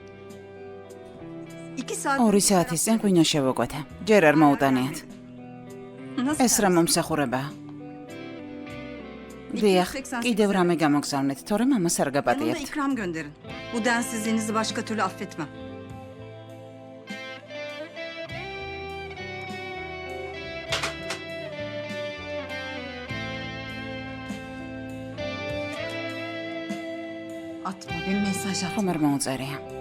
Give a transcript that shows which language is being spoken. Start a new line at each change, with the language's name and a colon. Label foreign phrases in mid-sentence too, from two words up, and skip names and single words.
Turkish: 2 saat.
Georgian: 2 საათის წინ ღვინო შევაკვეთა. ჯერ არ მოუტანიათ.
Turkish: Nasıl?
Georgian: ეს რა მომსახურებაა? დიახ, კიდევ რამე გამოგზავნეთ, თორემ ამას არ
Turkish: Bana da
Georgian: გაპატიებთ.
Turkish: ikram gönderin. Bu densizliğinizi başka türlü affetmem. Atma bir mesaj at.
Georgian: ხომ არ მოუწერია.